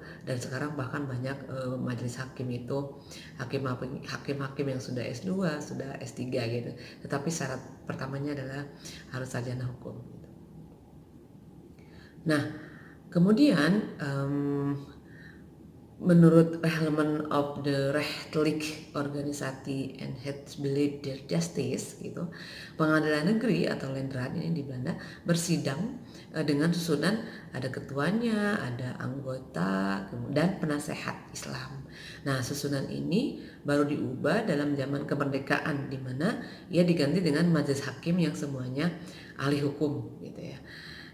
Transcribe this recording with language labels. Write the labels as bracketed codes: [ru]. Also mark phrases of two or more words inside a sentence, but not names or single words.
[id] Dan sekarang bahkan banyak majelis hakim itu hakim-hakim yang sudah S2, sudah S3, gitu. Tetapi syarat pertamanya adalah harus sarjana hukum, gitu. Nah, kemudian menurut Parlement of the Rechtelijk Organisatie en het Beleid der Justice, gitu, pengadilan negeri atau Lendraad ini di Belanda bersidang dengan susunan ada ketuanya, ada anggota, dan penasehat Islam. Nah, susunan ini baru diubah dalam zaman kemerdekaan, di mana ia diganti dengan majelis hakim yang semuanya ahli hukum, gitu ya.